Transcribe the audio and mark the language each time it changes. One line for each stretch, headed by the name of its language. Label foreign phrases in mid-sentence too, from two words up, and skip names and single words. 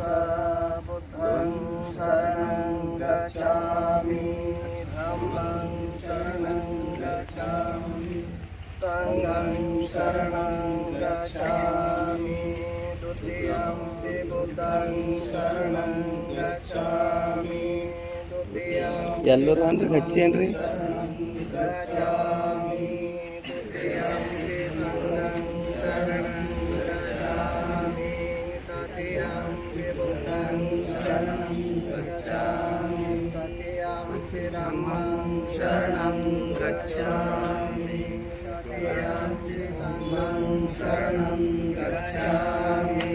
Pali: बुद्धं शरणं गच्छामि, धम्मं शरणं गच्छामि, संघं शरणं गच्छामि. द्वितीयंपि बुद्धं शरणं गच्छामि, द्वितीयंपि
Kannada: ಎಲ್ಲರೂ ಅಂದ್ರೆ ಹಚ್ಚೇನ್ರಿ
Pali: शरणं गच्छामि, द्वितीयंपि संघं शरणं गच्छामि, तृतीयंपि बुद्धं शरणं गच्छामि, तृतीयंपि धम्मं शरणं गच्छामि, तृतीयंपि संघं शरणं गच्छामि.